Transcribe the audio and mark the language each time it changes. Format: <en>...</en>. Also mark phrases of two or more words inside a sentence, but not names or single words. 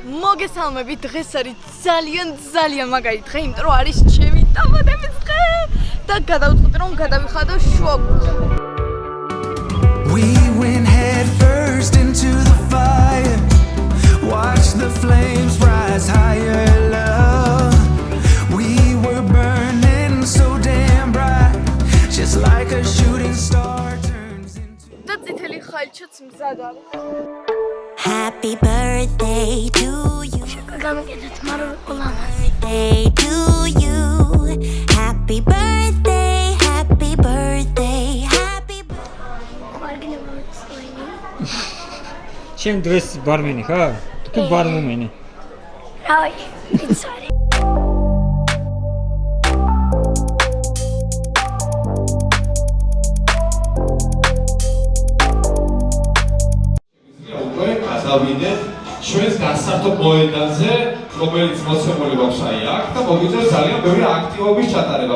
<ka>მოგესალმებით, დღეს არის ძალიან მაგარი დღე, იმიტომ რომ არის ჩემი დაბადების დღე და გადავწყვიტე რომ გადავიხადო შუაგულში.</ka> <en>We went head first into the fire. Watch the flames rise higher, love. We were burning so damn bright, just like a shooting star turns into.</en> <ka>და წითელი ხალჩაც მზად არის.</ka> <en>Happy birthday to you.</en> <ka>გამიგეთ</ka> <en>Birthday to you. Happy birthday, happy birthday, happy birthday.</en> <ka>Чем დღეს ბარმენი ხარ? თუ ბარმომენი? რავი, იცი. დავიდეთ ჩვენს გასართო მოედანზე, რომელიც მოცემული გვაქვს აი აქ და მოგვიწევს ძალიან ბევრი აქტივობის ჩატარება.</ka>